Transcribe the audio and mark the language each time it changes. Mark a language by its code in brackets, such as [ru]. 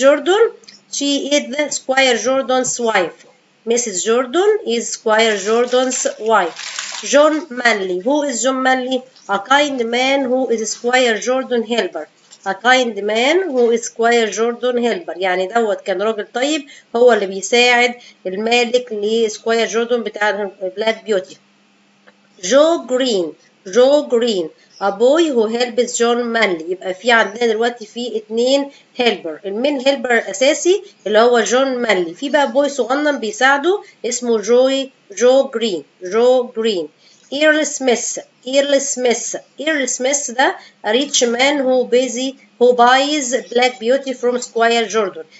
[en] Jordan, she is the Squire Jordan's wife. Mrs. Jordan is Squire Jordan's wife. John Manley. Who is John Manley? A kind man who is Squire Jordan helper. A kind man who is Squire Jordan helper. [ar] يعني دوت كان راجل طيب هو اللي بيساعد المالك لسكواير جوردن بتاع بلاك بيوتي. جو جرين. جو جرين. [en] A boy who helps John Manley. [ar] يبقى في عندنا دلوقتي في اتنين هيلبر. المين هيلبر الأساسي اللي هو جون مانلي. في بقى بوي صغنن بيساعده اسمه جو جرين. جو جرين. إيرل سميث. إيرل سميث. [en] Earl Smith ده a rich man who buys Black Beauty from Squire Jordan.